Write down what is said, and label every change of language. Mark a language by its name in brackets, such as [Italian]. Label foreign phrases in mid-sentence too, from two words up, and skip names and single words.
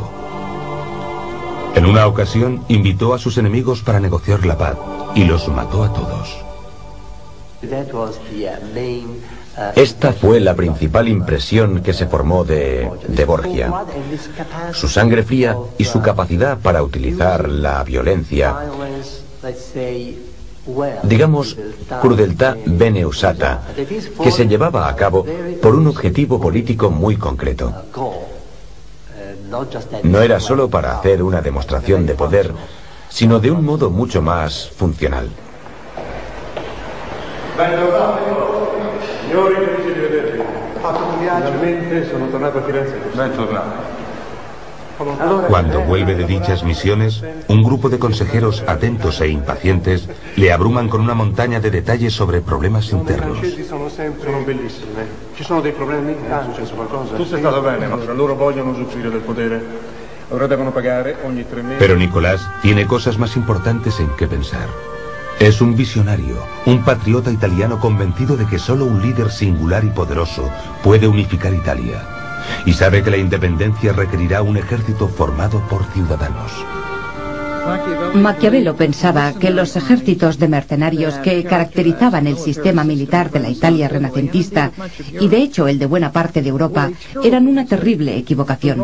[Spanish] En una ocasión invitó a sus enemigos para negociar la paz y los mató a todos. Esta fue la principal impresión que se formó de Borgia. Su sangre fría y su capacidad para utilizar la violencia, digamos, [Italian] crudeltà bene usata, [Spanish] que se llevaba a cabo por un objetivo político muy concreto. No era solo para hacer una demostración de poder, sino de un modo mucho más funcional. [Italian] Signori, felice di vedervi. Fatto un viaggio. Finalmente sono tornato a Firenze. Ben tornato. [Spanish] Cuando vuelve de dichas misiones, un grupo de consejeros atentos e impacientes le abruman con una montaña de detalles sobre problemas internos. [Italian] Sono bellissime. Ci sono dei problemi? Ah, è successo qualcosa? Tutto è stato bene, ma loro vogliono usufruire del potere. Ora devono pagare ogni 3 mesi. [Spanish] Pero Nicolás tiene cosas más importantes en que pensar. Es un visionario, un patriota italiano convencido de que solo un líder singular y poderoso puede unificar Italia. Y sabe que la independencia requerirá un ejército formado por ciudadanos. Maquiavelo pensaba que los ejércitos de mercenarios que caracterizaban el sistema militar de la Italia renacentista, y de hecho el de buena parte de Europa, eran una terrible equivocación.